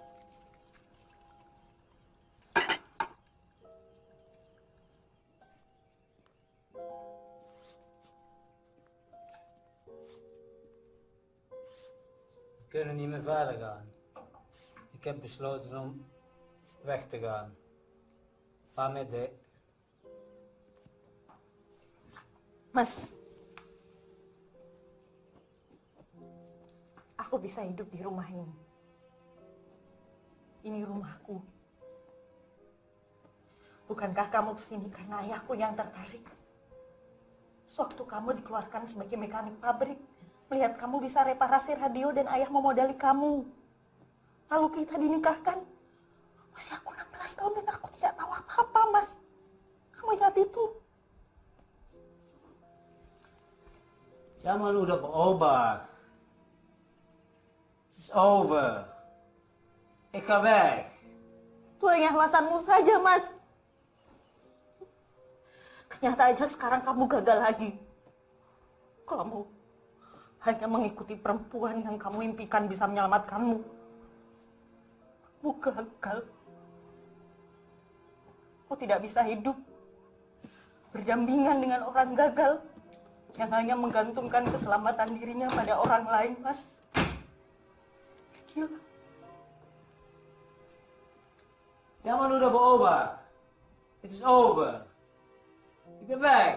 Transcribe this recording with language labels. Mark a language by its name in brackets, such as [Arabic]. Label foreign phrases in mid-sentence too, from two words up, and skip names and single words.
[Dutch] We kunnen niet meer verder gaan. Ik heb besloten om weg te gaan. [Indonesian] Pamit, Dek. Mas, aku bisa hidup di rumah ini. Ini rumahku. Bukankah kamu kesini karena ayahku yang tertarik? Sewaktu kamu dikeluarkan sebagai mekanik pabrik, melihat kamu bisa reparasi radio dan ayah memodali kamu. Lalu kita dinikahkan. Usiaku 16 tahun dan aku tidak tahu apa-apa, Mas. Kamu ingat itu? Zaman udah berubah. [Dutch] Het is over. Ik ga weg. [Indonesian] Itu hanya alasanmu saja, Mas. Kenyataannya sekarang kamu gagal lagi. Kamu hanya mengikuti perempuan yang kamu impikan bisa menyelamatkanmu. Kamu gagal. Kamu tidak bisa hidup berdampingan dengan orang gagal yang hanya menggantungkan keselamatan dirinya pada orang lain, Mas. Gila. Zaman udah berubah. [Dutch] Het is over. Ik ben weg.